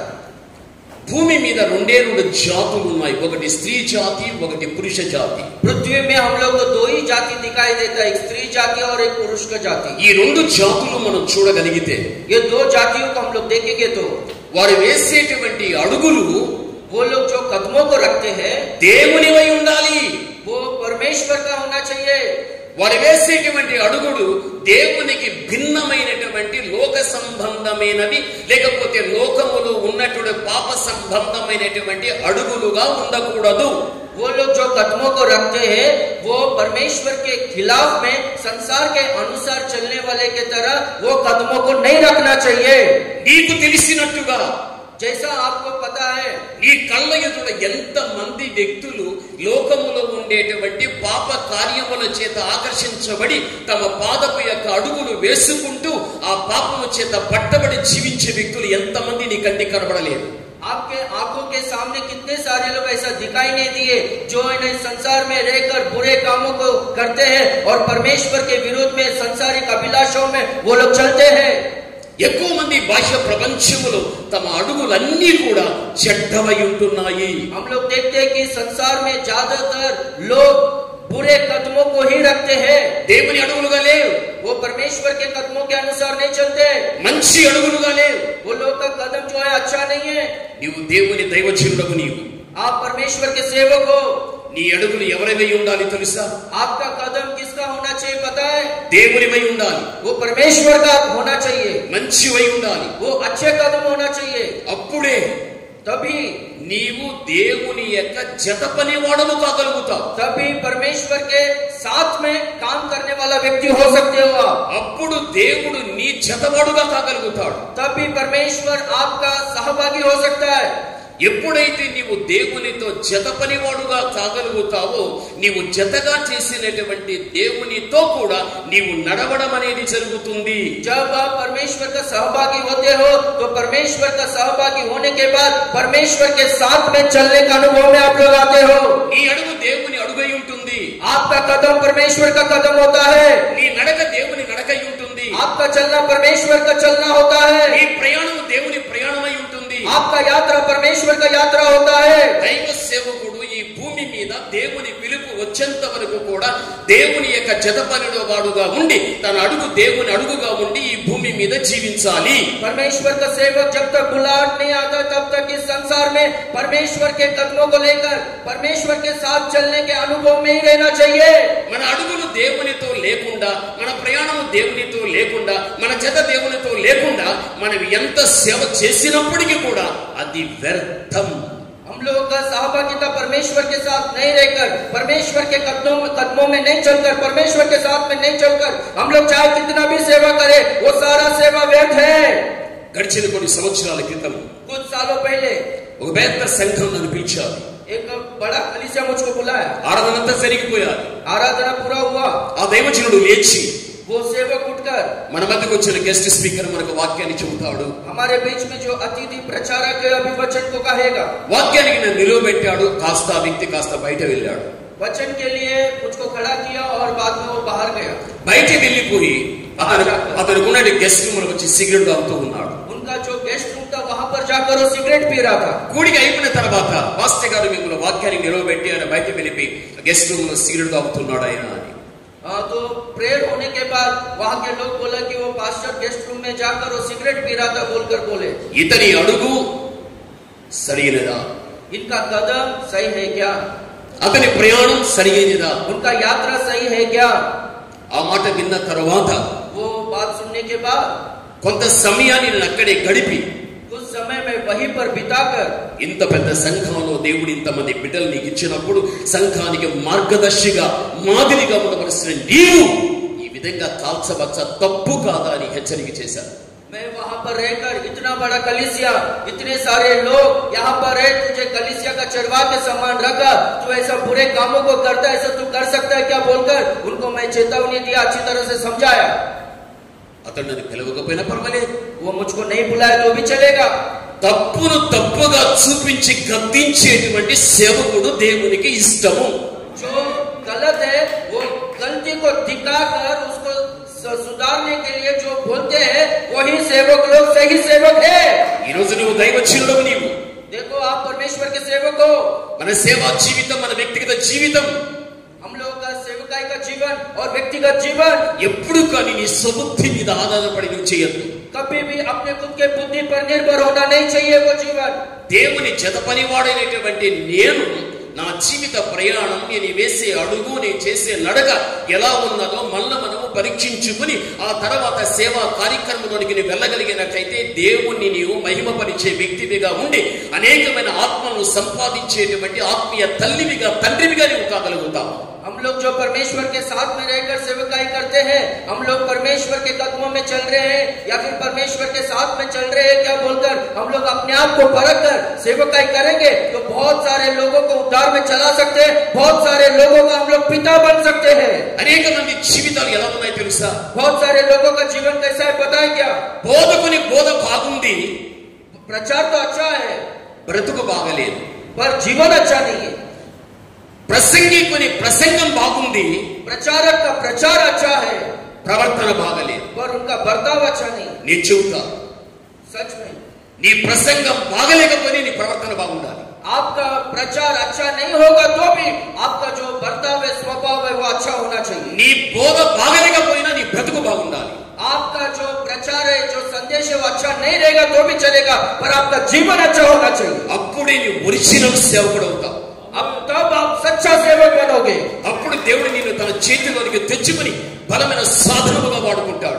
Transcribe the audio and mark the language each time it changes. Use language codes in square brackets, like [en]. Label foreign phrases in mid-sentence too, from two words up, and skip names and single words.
[te] భూమి మీద 2 జాతులు ఉన్నాయి. ఒకటి స్త్రీ జాతి, ఒకటి పురుష జాతి. [hi] पृथ्वी में हम लोग को 2 ही जाति दिखाई देता है, एक स्त्री जाति और एक पुरुष का जाति। [te] ఈ 2 జాతులు మనం చూడగలిగితే [hi] ये 2 जातियों को हम लोग देखेंगे तो [te] వారు వేసేటువంటి అడుగులు [hi] वो लोग जो कदमों को रखते हैं [te] దేవునివై ఉండాలి. [hi] वो परमेश्वर का होना चाहिए। [te] వారు వేసేటువంటి అడుగులు దేవునికి భిన్నమైనటువంటి లోక సంబంధమైనవి, లేకపోతే లోకములో ఉన్నటువంటి పాప సంబంధమైనటువంటి అడుగులుగా ఉండకూడదు. [hi] वो लोग जो कदमों को रखते हैं वो परमेश्वर के खिलाफ में संसार के अनुसार चलने वाले के तरह वो कदमों को नहीं रखना चाहिए। [te] నీకు తెలిసినట్టుగా [hi] जैसा आपको पता है [te] ఈ కళ్ళ ఎదుట ఎంత మంది వ్యక్తులు లోకములో ఉండేటువంటి పాప కార్యముల చేత ఆకర్షించబడి తమ పాదపు యొక్క అడుగులు వేసుకుంటూ ఆ పాపము చేత పట్టబడి జీవించే వ్యక్తులు ఎంతమంది నీ కంటికి కనబడలేదు? [hi] आपके आंखों के सामने कितने सारे लोग ऐसा दिखाई नहीं दिए जो इन्हें संसार में रहकर बुरे कामों को करते हैं और परमेश्वर के विरोध में संसारिक अभिलाषों में वो लोग चलते हैं। [te] ఎక్కువ మంది బాహ్య ప్రపంచములో తమ అడుగులన్నీ కూడా చెడ్డవై ఉంటున్నాయి. [hi] हम लोग देखते हैं कि संसार में ज्यादातर लोग बुरे कदमों को ही रखते हैं. [te] దేవుని అడుగులుగా లేవు. [hi] वो परमेश्वर के कदमों के अनुसार नहीं चलते. [te] మంచి అడుగులుగా లేవు. [hi] वो लोग का कदम जो है अच्छा नहीं है. [te] నీవు దేవుని దైవజనుడవు. నీవు [hi] आप परमेश्वर के सेवक हो. [te] నీ అడుగులు ఎవరివై ఉండాలి తెలుసా? [hi] आपका कदम किसका होना चाहिए पता है? [te] దేవునివై ఉండాలి. [hi] वो परमेश्वर का होना चाहिए. [te] మంచివై ఉండాలి. [hi] वो अच्छे कदम होना चाहिए. [te] అప్పుడే [hi] तभी [te] నీవు దేవుని యొక్క జత పనివాడము కాగలుగుతావు. [hi] तभी परमेश्वर के साथ में काम करने वाला व्यक्ति हो सकते हो आप. [te] అప్పుడు దేవుడు నీ జతవాడుగా కాగలుగుతాడు. [hi] तभी परमेश्वर आपका सहभागी हो सकता है. [te] ఎప్పుడైతే నీవు దేవునితో జత పనివాడుగా కాగలుగుతావో నీవు జతగా చేసినటువంటి దేవునితో కూడా నీవు నడవడం అనేది జరుగుతుంది. [hi] जब आप परमेश्वर का सहभागी होते हो तो परमेश्वर का सहभागी होने के बाद परमेश्वर के साथ में चलने का अनुभव में आप लोग आते हो. [te] నీ అడుగు దేవుని అడుగై ఉంటుంది. [hi] आपका कदम परमेश्वर का कदम होता है. [te] నీ నడక దేవుని నడకై ఉంటుంది. [hi] आपका चलना परमेश्वर का चलना होता है. [te] నీ ప్రయాణం దేవుని ప్రయాణమై ఉంటుంది. [hi] आपका यात्रा परमेश्वर का यात्रा होता है. [te] దైవ సేవకుడు ఈ భూమి మీద దేవుని పిలుపు వచ్చేంత వరకు కూడా దేవుని యొక్క జత పనిలో వాడుగా ఉండి తన అడుగు దేవుని అడుగుగా ఉండి ఈ భూమి మీద జీవించాలి. [hi] परमेश्वर का सेवक जब तक बुलाहट नहीं आता तब तक इस संसार में परमेश्वर के कदमों को लेकर परमेश्वर के साथ चलने के अनुभव में ही रहना चाहिए. [te] మన అడుగులు దేవునితో లేకుండా మన ప్రయాణం దేవునితో లేకుండా మన జత దేవునితో లేకుండా మనం ఎంత సేవ చేసినప్పటికీ కూడా అది వ్యర్థం. [hi] हम लोगों का सहभागिता परमेश्वर के साथ नहीं रहकर परमेश्वर के कदमों में नहीं चलकर परमेश्वर के साथ में नहीं चलकर हम लोग चाहे कितना भी सेवा करें वो सारा सेवा व्यर्थ है. [te] గడిచిన కొన్ని సంవత్సరాల క్రితం [hi] कुछ सालों पहले [te] ఒక పెద్ద సంఘం నన్ను పిలిచారు. [hi] एक बड़ा कलीसिया मुझको बुलाया. [te] ఆరాధనంతా జరిగిపోయారు. [hi] आराधना पूरा हुआ. [te] ఆ దైవజనుడు లేచి [hi] वो सेवक उठकर [te] మన మధ్యకు వచ్చిన [en] guest speaker [te] మనకు వాక్యాన్ని చెబుతాడు. [hi] हमारे बीच में जो अतिथि प्रचारक अभिवचन को कहेगा. [te] వాక్యానికి నన్ను నిలవబెట్టాడు. కాస్త ఆ వ్యక్తి కాస్త బయట వెళ్ళాడు. [hi] वचन के लिए मुझको खड़ा किया और बाद में वो बाहर गया. [te] బయట వెళ్ళిపోయి అతను ఉన్నటి [en] guest room [te] లో వచ్చి సిగరెట్ తాగుతూ ఉన్నాడు. [hi] उनका जो [en] guest room [hi] था वहां पर जाकर वो सिगरेट पी रहा था. [te] కూడిక అయిపోయిన తర్వాత పాస్టర్ గారు మిమ్మల్ని వాక్యానికి నిలవబెట్టి ఆయన బయట వెళ్ళిపోయి [en] guest room [te] లో సిగరెట్ తాగుతున్నాడు ఆయన అని. [hi] तो प्रेयर होने के बाद वहां के लोग बोला कि वो पास्टर [en] guest room [hi] में जाकर वो सिगरेट पी रहा था बोलकर बोले [te] ఇతని అడుగు సరైనదా? [hi] इनका कदम सही है क्या? [te] అతని ప్రయాణం సరైనదా? [hi] उनका यात्रा सही है क्या? [te] ఆ మాట విన్న తర్వాత [hi] वो बात सुनने के बाद [te] కొంత సమయాన్ని నేను అక్కడే గడిపి [hi] कुछ समय में वहीं पर बिताकर [te] ఇంత పెద్ద సంఘంలో దేవుడు ఇంతమంది బిడ్డలు నీకు ఇచ్చినప్పుడు సంఘానికి మార్గదర్శిగా మాదిరిగా ఉండవలసిన నీవు ఈ విధంగా కాల్చవచ్చ తప్పు కాదా అని హెచ్చరిక చేశారు. [hi] मैं वहां पर रहकर इतना बड़ा कलीसिया इतने सारे लोग यहाँ पर रहे तुझे कलीसिया का चरवा के समान रखा तू ऐसा बुरे कामों को करता है ऐसा तू कर सकता है क्या बोलकर उनको मैं चेतावनी दिया अच्छी तरह से समझाया. [te] అతను నన్ను పిలవకపోయినా పర్వాలేదు. [hi] वो मुझको नहीं बुलाया तो भी चलेगा. [te] తప్పును తప్పుగా చూపించి గద్దించేటువంటి సేవకుడు దేవునికి ఇష్టము. [hi] जो गलत है वो गलती को दिखाकर उसको सुधारने के लिए जो बोलते हैं वही सेवक लोग सही सेवक है. [te] ఈ రోజు నువ్వు దైవజనుడవు. నీవు [hi] देखो आप परमेश्वर के सेवक हो. [te] మన సేవా జీవితం మన వ్యక్తిగత జీవితం [hi] हम लोगों का सेवकाई का जीवन और व्यक्तिगत जीवन [te] ఎప్పుడు కానీ నీ స్వబుద్ధి మీద ఆధారపడి నువ్వు చేయొద్దు. [hi] कभी भी अपने खुद के बुद्धि पर निर्भर होना नहीं चाहिए. वो जीवन [te] దేవుని జత పనివాడైనటువంటి నేను నా జీవిత ప్రయాణం నేను వేసే అడుగు నేను చేసే నడక ఎలా ఉన్నదో మళ్ళీ మనము పరీక్షించుకుని ఆ తర్వాత సేవా కార్యక్రమంలోనికి నువ్వు వెళ్ళగలిగినట్లయితే దేవుణ్ణి నీవు మహిమపరిచే వ్యక్తివిగా ఉండి అనేకమైన ఆత్మను సంపాదించేటువంటి ఆత్మీయ తల్లివిగా తండ్రివిగా నువ్వు కాగలుగుతావు. [hi] हम लोग जो परमेश्वर के साथ में रहकर सेवकाई करते हैं हम लोग परमेश्वर के कदमों में चल रहे हैं या फिर परमेश्वर के साथ में चल रहे हैं क्या बोलकर हम लोग अपने आप को परख कर सेवकाई करेंगे तो बहुत सारे लोगों को उद्धार में चला सकते हैं. बहुत सारे लोगों का हम लोग पिता बन सकते हैं. [te] అనేక మంది జీవితాలు ఎలా ఉన్నాయో తెలుసా? [hi] बहुत सारे लोगों का जीवन कैसा है पता है क्या? [te] బోధకుని బోధ బాగుంది, [hi] प्रचार तो अच्छा है [te] బ్రతుకు బాగలేదు, [hi] पर जीवन अच्छा नहीं है। [te] ప్రసంగికుని ప్రసంగం బాగుంది, [hi] प्रचारक का प्रचार अच्छा है, [te] ప్రవర్తన బాగలేదు. [hi] पर उनका बर्ताव अच्छा नहीं। [te] నీ చెబుతా, [hi] सच में [te] నీ ప్రసంగం బాగలేకపోతే నీ ప్రవర్తన బాగుండాలి. [hi] आपका प्रचार अच्छा नहीं होगा तो भी आपका जो बर्ताव है, स्वभाव है, वो अच्छा होना चाहिए। [te] నీ బోధ బాగలేకపోయినా నీ బ్రతుకు బాగుండాలి. [hi] आपका जो प्रचार है, जो संदेश है, वो अच्छा नहीं रहेगा तो भी चलेगा, पर आपका जीवन अच्छा होना चाहिए। [te] అప్పుడే నీ ఒరిజినల్ సేవకుడు అవుతావు. [hi] अब तब आप सच्चा सेवक बनोगे। [te] అప్పుడు దేవుడు నిన్ను తన చేతిలోనికి తెచ్చుకొని బలమైన సాధనముగా వాడుకుంటాడు.